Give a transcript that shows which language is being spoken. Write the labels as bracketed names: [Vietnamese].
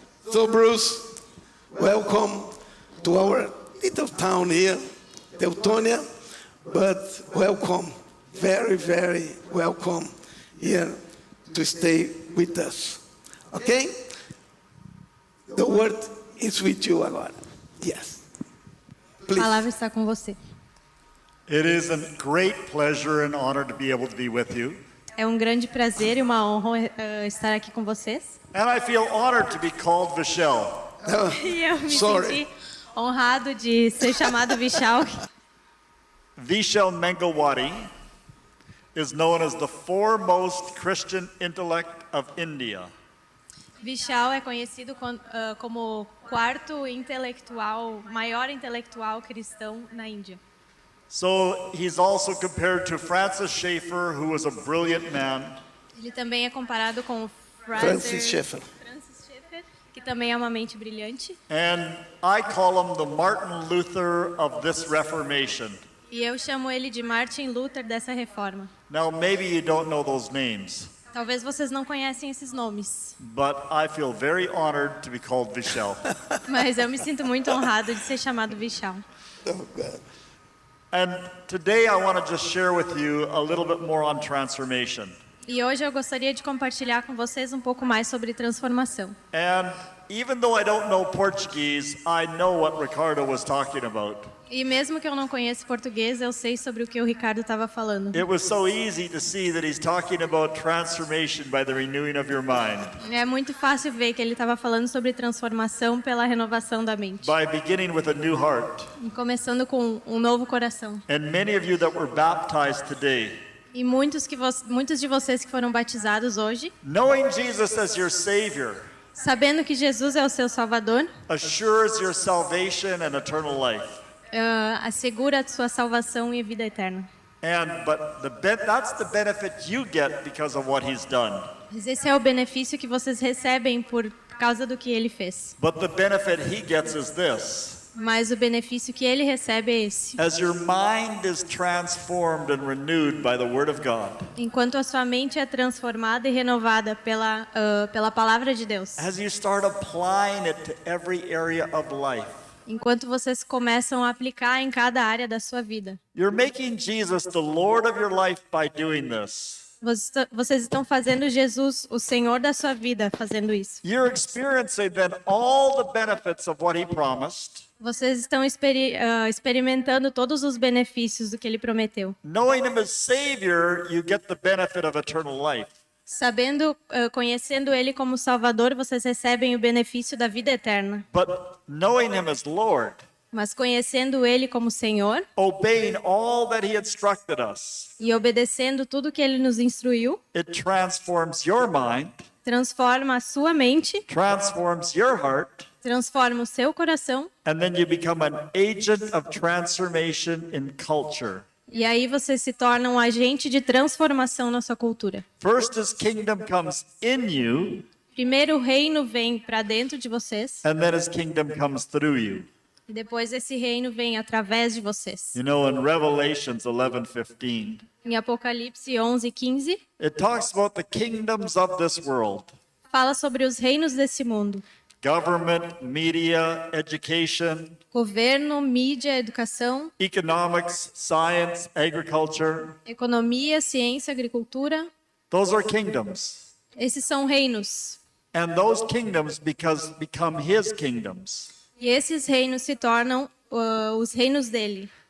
[English] So, Bruce, welcome to our little town here, Teutonia, but welcome, very, very welcome here to stay with us. Okay? The word is with you agora. Yes. [Portuguese] A [English] Please. [Portuguese] palavra está com você. [English] It is a great pleasure and honor to be able to be with you. [Portuguese] É um grande prazer e uma honra estar aqui com vocês. [English] And I feel honored to be called Vishal. [Portuguese] E eu me [English] Sorry. [Portuguese] senti honrado de ser chamado Vishal. [English] Vishal Mengawati is known as the foremost Christian intellect of India. [Portuguese] Vishal é conhecido como o quarto maior intelectual cristão na Índia. [English] So he's also compared to Francis Schaeffer, who was a brilliant man. [Portuguese] Ele também é comparado com Francis Schaeffer. Francis Schaeffer, que também é uma mente brilhante. [English] And I call him the Martin Luther of this Reformation. [Portuguese] E eu chamo ele de Martin Luther dessa reforma. [English] Now, maybe you don't know those names, [Portuguese] Talvez vocês não conhecem esses nomes, [English] but I feel very honored to be called Vishal. [Portuguese] mas eu me sinto muito honrado de ser chamado Vishal. [English] Oh, God. And today I want to just share with you a little bit more on transformation. [Portuguese] E hoje eu gostaria de compartilhar com vocês um pouco mais sobre transformação. [English] And even though I don't know Portuguese, I know what Ricardo was talking about. [Portuguese] E mesmo que eu não conheça português, eu sei sobre o que o Ricardo estava falando. [English] It was so easy to see that he's talking about transformation by the renewing of your mind, [Portuguese] É muito fácil ver que ele estava falando sobre transformação pela renovação da mente. [English] by beginning with a new heart. [Portuguese] E começando com um novo coração. [English] And many of you that were baptized today, [Portuguese] E muitos de vocês que foram batizados hoje, [English] knowing Jesus as your Savior, [Portuguese] sabendo que Jesus é o seu Salvador, [English] assures your salvation and eternal life. [Portuguese] assegura a sua salvação e vida eterna. [English] That's the benefit you get because of what he's done. [Portuguese] Mas esse é o benefício que vocês recebem por causa do que ele fez. [English] But the benefit he gets is this. [Portuguese] Mas o benefício que ele recebe é esse. [English] As your mind is transformed and renewed by the Word of God, [Portuguese] Enquanto a sua mente é transformada e renovada pela palavra de Deus. [English] as you start applying it to every area of life, [Portuguese] Enquanto vocês começam a aplicar em cada área da sua vida. [English] you're making Jesus the Lord of your life by doing this. [Portuguese] Vocês estão fazendo Jesus o Senhor da sua vida fazendo isso. [English] You're experiencing then all the benefits of what he promised, [Portuguese] Vocês estão experimentando todos os benefícios do que ele prometeu. [English] knowing him as Savior, you get the benefit of eternal life. [Portuguese] Conhecendo ele como Salvador, vocês recebem o benefício da vida eterna. [English] But knowing him as Lord, [Portuguese] Mas conhecendo ele como Senhor [English] obeying all that he instructed us, [Portuguese] e obedecendo tudo que ele nos instruiu, [English] it transforms your mind, [Portuguese] transforma a sua mente, [English] transforms your heart, [Portuguese] transforma o seu coração, [English] and then you become an agent of transformation in culture. [Portuguese] e aí você se torna um agente de transformação na sua cultura. [English] First, his kingdom comes in you, [Portuguese] Primeiro o reino vem para dentro de vocês, [English] and then his kingdom comes through you. [Portuguese] e depois esse reino vem através de vocês. [English] You know, in Revelations 11:15, [Portuguese] Em Apocalipse 11:15, [English] it talks about the kingdoms of this world. [Portuguese] fala sobre os reinos desse mundo. [English] Government, media, education, [Portuguese] Governo, mídia, educação, [English] economics, science, agriculture. [Portuguese] economia, ciência, agricultura. [English] Those are kingdoms. [Portuguese] Esses são reinos. [English] And those kingdoms become his kingdoms. [Portuguese] E esses reinos se tornam os reinos dele.